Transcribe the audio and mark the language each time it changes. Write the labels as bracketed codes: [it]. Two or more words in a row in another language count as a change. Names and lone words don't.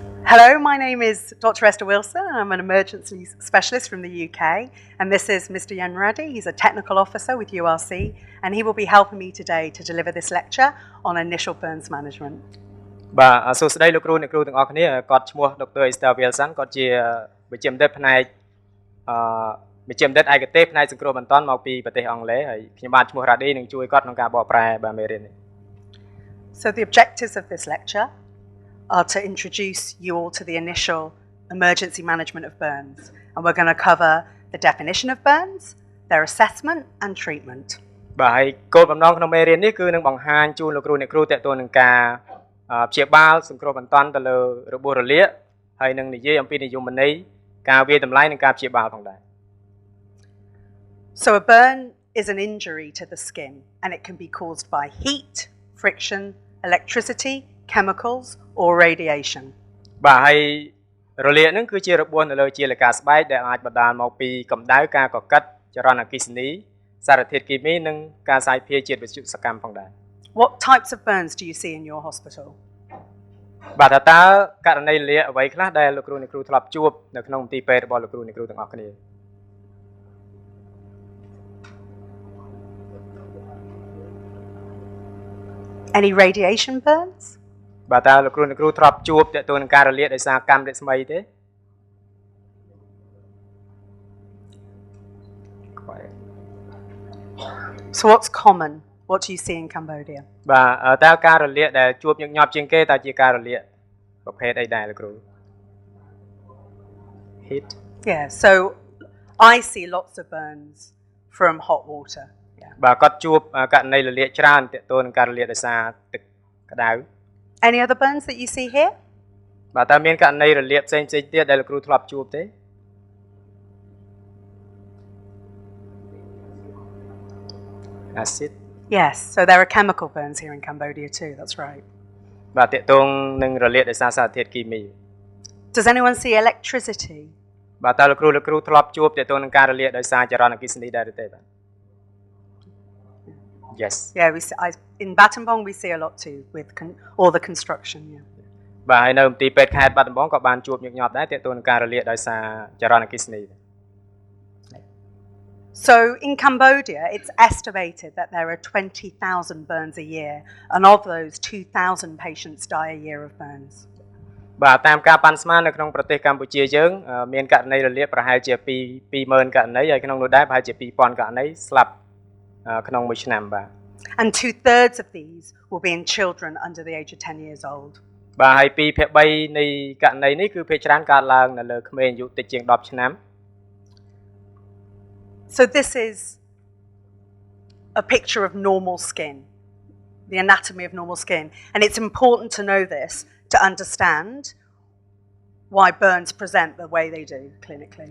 [en] Hello, my name is Dr. Esther Wilson. I'm an emergency specialist from the UK, and this is Mr. Yen Rady. He's a technical officer with URC, and he will be helping me today to deliver this lecture on initial burns management. [km] បាទសួស្តីលោកគ្រូអ្នកគ្រូទាំងអស់គ្នាគាត់ឈ្មោះ Dr. Esther Wilson គាត់ជាវិជ្ជាបណ្ឌិតផ្នែកវិជ្ជាបណ្ឌិតឯកទេសផ្នែកសង្គ្រោះបន្ទាន់មកពីប្រទេសអង់គ្លេសហើយខ្ញុំបាទឈ្មោះ Rady នឹងជួយគាត់ក្នុងការបកប្រែបាទមេរៀននេះ [en] So the objectives of this lecture are to introduce you all to the initial emergency management of burns, and we're going to cover the definition of burns, their assessment and treatment. [km] បាទហើយគោលបំណងក្នុងមេរៀននេះគឺនឹងបង្ហាញជូនលោកគ្រូអ្នកគ្រូទាក់ទងនឹងការព្យាបាលសង្គ្រោះបន្ទាន់ទៅលើរបួសរលាកហើយនឹងនិយាយអំពីនិយមន័យការវាយតម្លៃនិងការព្យាបាលផងដែរ [en] So a burn is an injury to the skin, and it can be caused by heat, friction, electricity, chemicals or radiation. [km] បាទហើយរលាកហ្នឹងគឺជារបួសនៅលើជាលកាស្បែកដែលអាចបណ្ដាលមកពីកម្ដៅការកកិតចរន្តអគ្គិសនីសារធាតុគីមីនិងការសាយភាយជាតិវិទ្យុសកម្មផងដែរ [en] What types of burns do you see in your hospital? [km] បាទតើករណីរលាកអ្វីខ្លះដែលលោកគ្រូអ្នកគ្រូធ្លាប់ជួបនៅក្នុងមន្ទីរពេទ្យរបស់លោកគ្រូអ្នកគ្រូទាំងអស់គ្នា [en] Any radiation burns? [km] បាទតើលោកគ្រូអ្នកគ្រូធ្លាប់ជួបទាក់ទងនឹងការរលាកដោយសារកាំរស្មីទេ [en] So what's common? What do you see in Cambodia? [km] បាទតើការរលាកដែលជួបញឹកញាប់ជាងគេតើជាការរលាកប្រភេទអីដែរលោកគ្រូ Heat. [en] Yeah, so I see lots of burns from hot water. Yeah. [km] បាទគាត់ជួបករណីរលាកច្រើនទាក់ទងនឹងការរលាកដោយសារទឹកក្តៅ [en] Any other burns that you see here? [km] បាទតើមានករណីរលាកផ្សេងៗទៀតដែលលោកគ្រូធ្លាប់ជួបទេ Acid. [en] Yes, so there are chemical burns here in Cambodia too, that's right. [km] បាទទាក់ទងនឹងរលាកដោយសារសារធាតុគីមី [en] Does anyone see electricity? [km] បាទតើលោកគ្រូធ្លាប់ជួបទាក់ទងនឹងការរលាកដោយសារចរន្តអគ្គិសនីដែរទេបាទ Yes. [en] Yeah, in Battambang we see a lot too with all the construction, yeah. [km] បាទហើយនៅមន្ទីរពេទ្យខេត្តបាត់ដំបងក៏បានជួបញឹកញាប់ដែរទាក់ទងនឹងការរលាកដោយសារចរន្តអគ្គិសនី [en] So in Cambodia, it's estimated that there are 20,000 burns a year, and of those, 2,000 patients die a year of burns. [km] បាទតាមការប៉ាន់ស្មាននៅក្នុងប្រទេសកម្ពុជាយើងមានករណីរលាកប្រហែលជា20,000ករណីហើយក្នុងនោះដែរប្រហែលជា2,000ករណីស្លាប់ក្នុងមួយឆ្នាំបាទ [en] And 2/3 of these will be in children under the age of 10 years old. [km] បាទហើយ2/3នៃករណីនេះគឺភាគច្រើនកើតឡើងនៅលើក្មេងអាយុតិចជាង10ឆ្នាំ [en] So this is a picture of normal skin, the anatomy of normal skin, and it's important to know this to understand why burns present the way they do clinically.